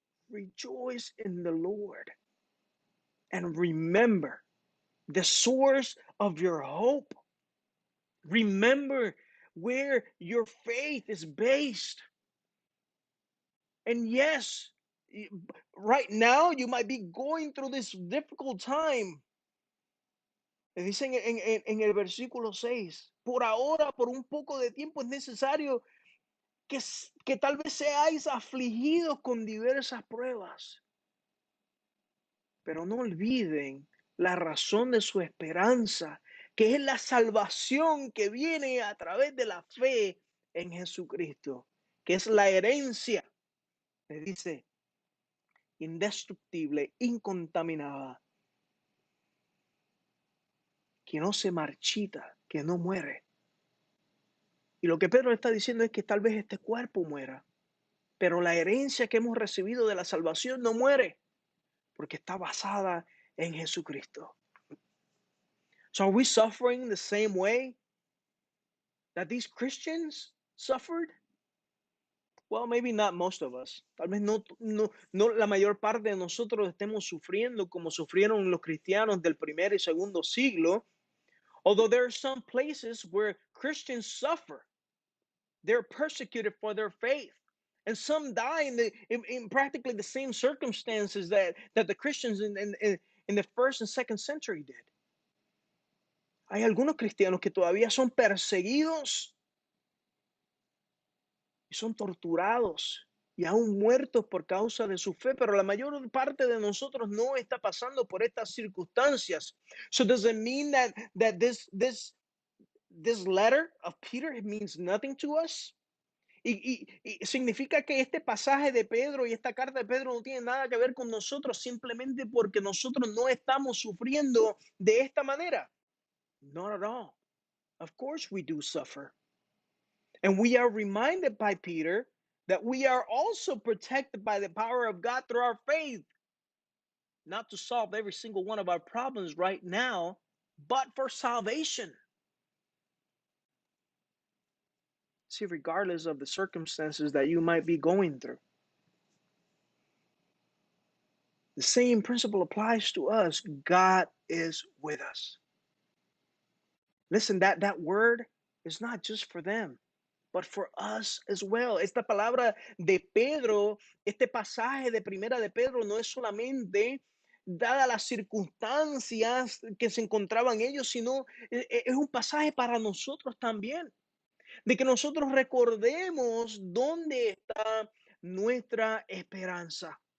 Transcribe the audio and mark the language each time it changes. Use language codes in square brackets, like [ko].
[en] Rejoice in the Lord and remember the source of your hope. Remember where your faith is based. And yes, right now you might be going through this difficult time. [es] Dicen en el versículo 6, por ahora, por un poco de tiempo es necesario que tal vez seáis afligidos con diversas pruebas. Pero no olviden la razón de su esperanza, que es la salvación que viene a través de la fe en Jesucristo, que es la herencia. Le dice, indestructible, incontaminada, que no se marchita, que no muere. Y lo que Pedro está diciendo es que tal vez este cuerpo muera, pero la herencia que hemos recibido de la salvación no muere, porque está basada en Jesucristo. [en] So are we suffering the same way that these Christians suffered? Well, maybe not most of us. [es] Tal vez no la mayor parte de nosotros estemos sufriendo como sufrieron los cristianos del primer y segundo siglo. [en] Although there are some places where Christians suffer, they're persecuted for their faith. And some die in practically the same circumstances that the Christians in the first and second century did. [es] Hay algunos cristianos que todavía son perseguidos y son torturados y aún muertos por causa de su fe, pero la mayor parte de nosotros no está pasando por estas circunstancias. [en] So does it mean that this letter of Peter means nothing to us? [es] Y significa que este pasaje de Pedro y esta carta de Pedro no tiene nada que ver con nosotros simplemente porque nosotros no estamos sufriendo de esta manera. [en] Not at all. Of course we do suffer. And we are reminded by Peter that we are also protected by the power of God through our faith, not to solve every single one of our problems right now, but for salvation. See, regardless of the circumstances that you might be going through, the same principle applies to us. God is with us. Listen, that word is not just for them, but for us as well. [es] Esta palabra de Pedro, este pasaje de primera de Pedro no es solamente dada las circunstancias que se encontraban ellos, sino es un pasaje para nosotros también, de que nosotros recordemos dónde está nuestra esperanza.